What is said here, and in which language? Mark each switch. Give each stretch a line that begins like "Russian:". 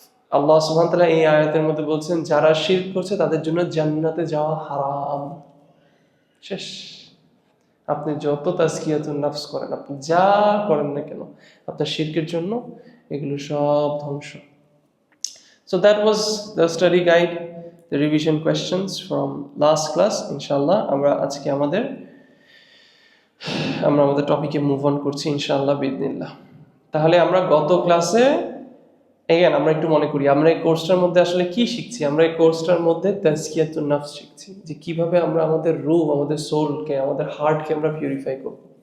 Bangla: আল্লাহ সুবহানাহু ওয়া তাআলা এই আয়াতের মধ্যে বলছেন যারা শিরক করছে তাদের জন্য জান্নাতে যাওয়া হারাম। শেষ। আপনি যত তাজকিয়াতুন নফস করেন, আপনি যা করেন না কেন, আপনার শিরকের জন্য এগুলো সব ধ্বংস।
English: So that was the study guide, the revision questions from last class.
Bangla: Inshallah, আমরা আজকে আমাদের টপিকে মুভ অন করছি ইনশাআল্লাহ বিইذنিল্লাহ। তাহলে আমরা গত ক্লাসে আমরা একটু মনে করি আমরা এই কোর্সটার মধ্যে আসলে কি শিখছি। আমরা এই কোর্সটার মধ্যে তাজকিয়াতুন নফস শিখছি, যে কিভাবে আমরা আমাদের রূহ, আমাদের সোলকে, আমাদের হার্টকে আমরা পিউরিফাই করব।